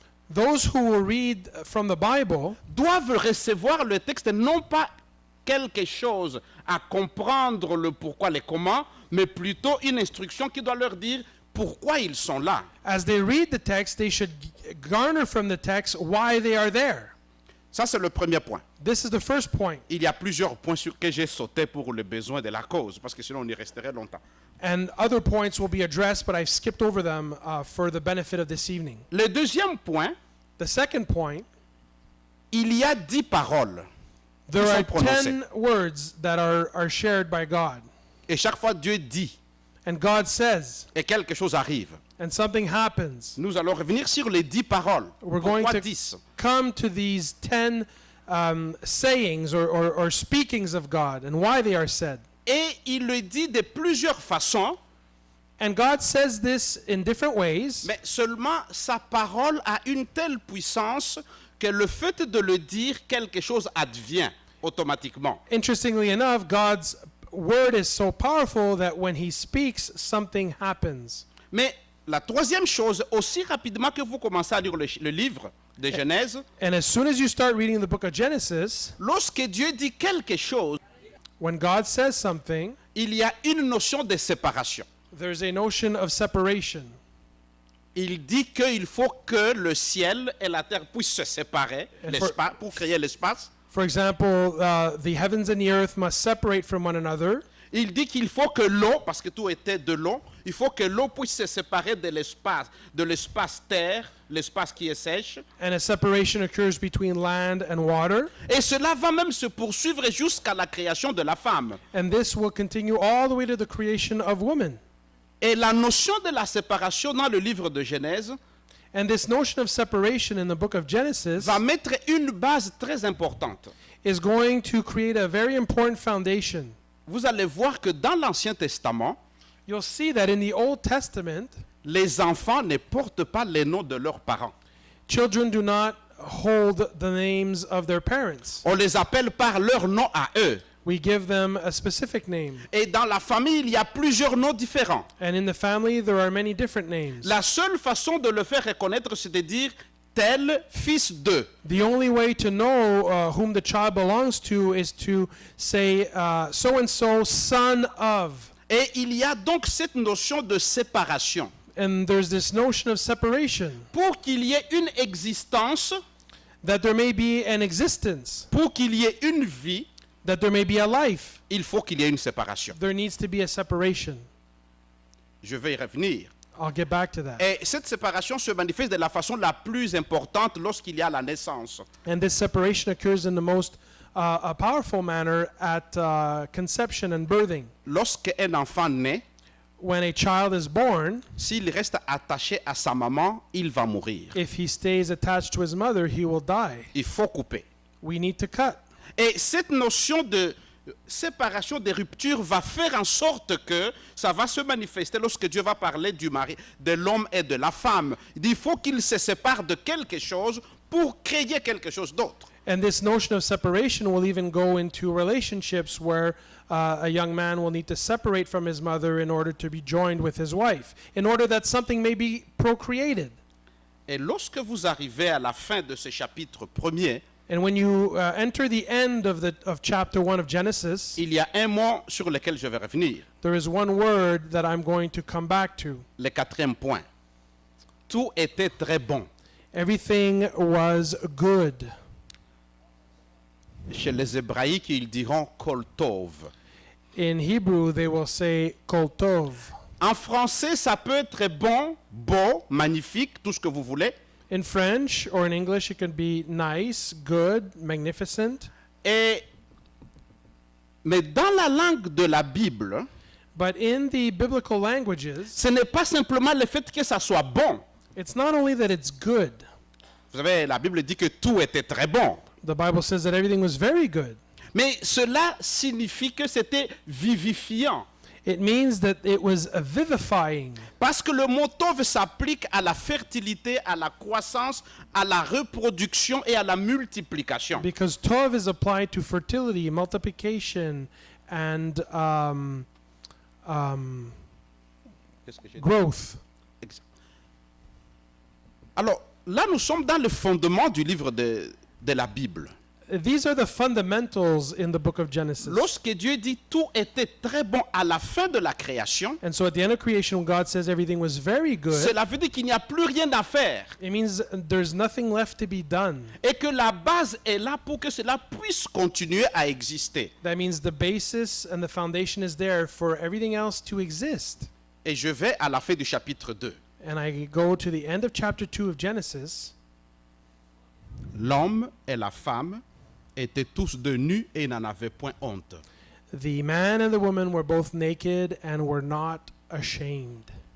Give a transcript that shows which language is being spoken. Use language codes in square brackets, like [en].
[en] those who will read from the Bible [fr] doivent recevoir le texte non pas quelque chose à comprendre le pourquoi, les comment, mais plutôt une instruction qui doit leur dire pourquoi ils sont là. [en] as they read the text, they should garner from the text why they are there. [fr] Ça, c'est le premier point. [en] This is the first point. [fr] Il y a plusieurs points sur que j'ai sauté pour le besoin de la cause, parce que sinon on y resterait longtemps. [en] And other points will be addressed, but I've skipped over them for the benefit of this evening. [fr] Le deuxième point, [en] The second point, [fr] il y a 10 paroles. [en] there [fr] Qui [en] are [fr] sont prononcées. [en] 10 words that are shared by God. [fr] Et chaque fois Dieu dit [en] And God says, [fr] et quelque chose arrive. [en] and something happens. [fr] Nous allons revenir sur les 10 paroles. [en] We're going [fr] Pourquoi 10? [en] come to these 10 sayings or speakings of God and why they are said. [fr] Et il le dit de plusieurs façons, [en] And God says this in different ways, [fr] mais seulement sa parole a une telle puissance que le fait de le dire, quelque chose advient automatiquement. [en] interestingly enough, God's word is so powerful that when he speaks, something happens. [fr] Mais la troisième chose, aussi rapidement que vous commencez à lire le livre de Genèse, [en] And as soon as you start reading the book of Genesis, [fr] lorsque Dieu dit quelque chose, [en] when God says something, [fr] il y a une notion de séparation. [en] there's a notion of separation. [fr] Il dit qu'il faut que le ciel et la terre puissent se séparer l'espace, pour créer l'espace. [en] For example, the heavens and the earth must separate from one another. [fr] Il dit qu'il faut que l'eau, parce que tout était de l'eau, il faut que l'eau puisse se séparer de l'espace terre, l'espace qui est sèche. [en] And a separation occurs between land and water. [fr] Et cela va même se poursuivre jusqu'à la création de la femme. [en] And this will continue all the way to the creation of woman. [fr] Et la notion de la séparation dans le livre de Genèse [en] And this notion of separation in the book of Genesis [fr] va mettre une base très importante. [en] is going to create a very important foundation. [fr] Vous allez voir que dans l'Ancien Testament, [en] You'll see that in the Old Testament, [fr] les enfants ne portent pas les noms de leurs parents. [en] children do not hold the names of their parents. [fr] On les appelle par leur nom à eux. [en] We give them a specific name. [fr] Et dans la famille, il y a plusieurs noms différents. [en] And in the family, there are many different names. [fr] La seule façon de le faire reconnaître, c'est de dire tel fils de. [en] The only way to know whom the child belongs to is to say so-and-so, son of. [fr] Et il y a donc cette notion de séparation. [en] And there's this notion of separation, [fr] Pour qu'il y ait une existence, [en] that there may be an existence, [fr] pour qu'il y ait une vie, [en] that there may be a life. [fr] il faut qu'il y ait une séparation. [en] There needs to be a separation. [fr] Je vais y revenir. [en] I'll get back to that. [fr] Et cette séparation se manifeste de la façon la plus importante lorsqu'il y a la naissance. [en] And this separation occurs in the most a powerful manner at conception and birthing. [fr] Lorsqu'un enfant naît, [en] When a child is born, [fr] s'il reste attaché à sa maman, il va mourir. [en] if he stays attached to his mother, he will die. [fr] Il faut couper. [en] We need to cut. [fr] Et cette notion de séparation, de rupture va faire en sorte que ça va se manifester lorsque Dieu va parler du mari, de l'homme et de la femme. Il dit, il faut qu'ils se séparent de quelque chose pour créer quelque chose d'autre. [en] And this notion of separation will even go into relationships where a young man will need to separate from his mother in order to be joined with his wife, in order that something may be procreated. [fr] Et lorsque vous arrivez à la fin de ce chapitre premier, [en] And when you enter the end of chapter 1 of Genesis, [fr] il y a un mot sur lequel je vais revenir. [en] there is one word that I'm going to come back to. [fr] Le quatrième point. Tout était très bon. [en] Everything was good. [fr] Chez les Hébraïques, ils diront kol tov. [en] In Hebrew, they will say kol tov. [fr] En français, ça peut être bon, beau, magnifique, tout ce que vous voulez. [en] In French or in English, it can be nice, good, magnificent. [fr] Mais dans la langue de la Bible, [en] But in the biblical languages, [fr] ce n'est pas simplement le fait que ça soit bon. [en] it's not only that it's good. [fr] Vous savez, la Bible dit que tout était très bon. [en] The Bible says that everything was very good. [fr] Mais cela signifie que c'était vivifiant. [en] It means that it was vivifying. [fr] Parce que le mot tov s'applique à la fertilité, à la croissance, à la reproduction et à la multiplication. [en] Because tov is applied to fertility, multiplication, and [fr] Qu'est-ce que j'ai dit? [en] growth. [fr] Exact. Alors, là, nous sommes dans le fondement du livre de la Bible. [en] These are the fundamentals in the book of Genesis. [fr] Lorsque Dieu dit tout était très bon à la fin de la création, [en] And so at the end of creation, when God says everything was very good, [fr] cela veut dire qu'il n'y a plus rien à faire [en] it means there's nothing left to be done. [fr] et que la base est là pour que cela puisse continuer à exister. [en] That means the basis and the foundation is there for everything else to exist. [fr] Et je vais à la fin du chapitre 2. [en] And I go to the end of chapter 2 of Genesis. [fr] L'homme et la femme étaient tous de nus et n'en avaient point honte. [en] The man and the woman were both naked and were not ashamed.